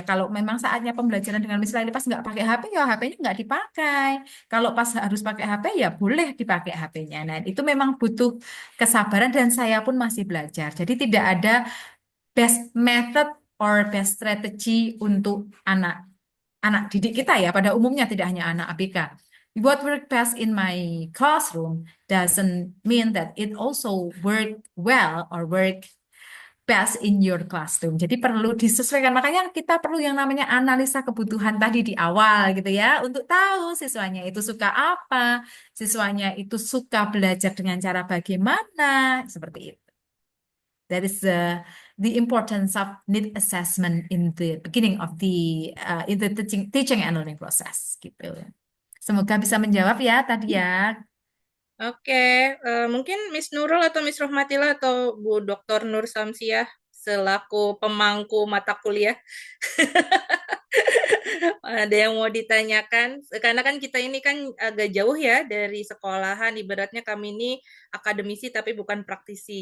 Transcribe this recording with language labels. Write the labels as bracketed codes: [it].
[id] Kalau memang saatnya pembelajaran dengan misalnya pas nggak pakai HP ya HP-nya nggak dipakai. Kalau pas harus pakai HP ya boleh dipakai HP-nya. Nah itu memang butuh kesabaran dan saya pun masih belajar. Jadi tidak ada [en] best method or best strategy [id] untuk anak anak didik kita ya pada umumnya tidak hanya anak ABK. [en] What work best in my classroom doesn't mean that it also work well or work best in your classroom. [id] Jadi perlu disesuaikan. Makanya kita perlu yang namanya analisa kebutuhan tadi di awal gitu ya untuk tahu siswanya itu suka apa, siswanya itu suka belajar dengan cara bagaimana, seperti itu. [en] That is the importance of need assessment in the beginning of the teaching and learning process gitu. [id] Semoga bisa menjawab ya tadi ya. Oke, mungkin Miss Nurul atau Miss Rohmatila atau Bu Dr. Nur Samsiah selaku pemangku mata kuliah. Ada yang mau ditanyakan? Karena kan kita ini kan agak jauh ya dari sekolahan, ibaratnya kami ini akademisi tapi bukan praktisi.